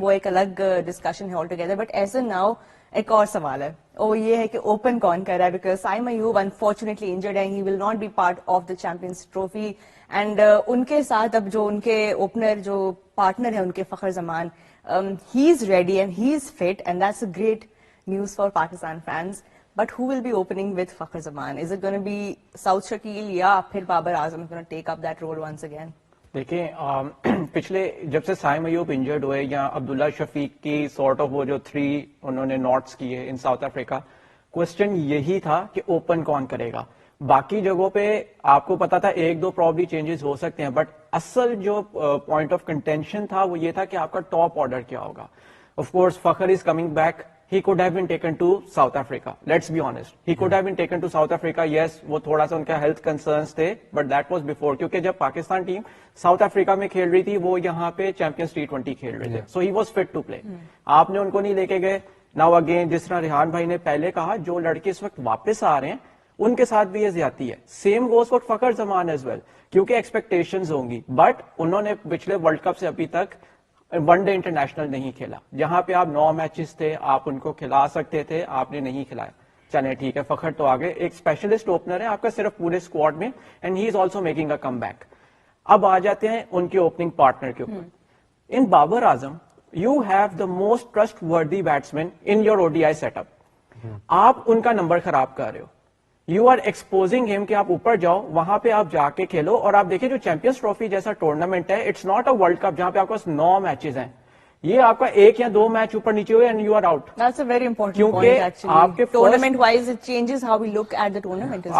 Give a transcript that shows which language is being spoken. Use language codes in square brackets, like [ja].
[ur] وہ ایک الگ ڈسکشن ہے altogether. But ایسا now ایک اور سوال ہے, وہ یہ ہے کہ اوپن کون کر رہا ہے, because Saim Ayub [en] unfortunately injured and he will not be part of the Champions Trophy. [ur] And ان کے ساتھ اب جو ان کے اوپنر جو پارٹنر ہے ان کے فخر زمان, [en] He is ready and he is fit and that's a great news for Pakistan fans. But who will be opening with Fakhar Zaman? Is it gonna be Saud Shakeel یا پھر Babar Azam is gonna take up that role once again? [ur] دیکھیں پچھلے جب سے سائم ایوب انجرڈ ہوئے یا عبداللہ شفیق کی سارٹ آف وہ جو 3 انہوں نے نوٹس کیے ان ساؤتھ افریقہ, کوشچن یہی تھا کہ اوپن کون کرے گا. باقی جگہوں پہ آپ کو پتا تھا 1-2 پرابلی چینجز ہو سکتے ہیں, بٹ اصل جو پوائنٹ آف کنٹینشن تھا وہ یہ تھا کہ آپ کا ٹاپ آرڈر کیا ہوگا. [en] Of course Fakhar is coming back, he could have been taken to South Africa. Let's be honest. He could have been taken to South Africa. [ur] Yes, وہ تھوڑا سا ان کا ہیلتھ کنسرنس تھے, [en] but that was before. [ur] کیونکہ جب Pakistan team South Africa میں کھیل رہی تھی وہ یہاں پہ چیمپئنز T20 کھیل رہے تھے, [en] so he was fit to play. [ur] آپ نے ان کو نہیں لے کے گئے. Now again جس طرح ریحان بھائی نے پہلے کہا, جو لڑکے اس وقت واپس آ رہے ہیں ان کے ساتھ بھی یہ زیادتی ہے. [en] same goes for Fakhar Zaman as well, [ur] کیونکہ ایکسپیکٹیشنز ہوں گی, بٹ انہوں نے پچھلے ورلڈ کپ سے ابھی تک ون ڈے انٹرنیشنل نہیں کھیلا, جہاں پہ آپ 9 میچز تھے, آپ ان کو کھلا سکتے تھے, آپ نے نہیں کھلایا. چلیں ٹھیک ہے, فخر تو آگے ایک اسپیشلسٹ اوپنر ہے آپ کا صرف پورے اسکواڈ میں, [en] And he is also making a comeback. [ur] اب آ جاتے ہیں ان کے اوپننگ پارٹنر کے اوپر. [en] In Babar Azam you have the most trustworthy batsman in your ODI setup. [ur] آپ ان کا نمبر خراب کر رہے ہو. [en] you are exposing ہم [ur] کہ آپ اوپر جاؤ, وہاں پہ آپ جا کے کھیلو. اور آپ دیکھیں جو چیمپئنز ٹرافی جیسا ٹورنامنٹ ہے, [en] it's not a world cup [ur] جہاں پہ آپ کے پاس 9 میچز ہیں. یہ آپ کا 1 یا 2 میچ اوپر نیچے ہوئے [en] And you are out. That's a very important [ur] کیونکہ [en] point actually. [ur] آپ کے [en] tournament wise it changes how we look at the tournament as well.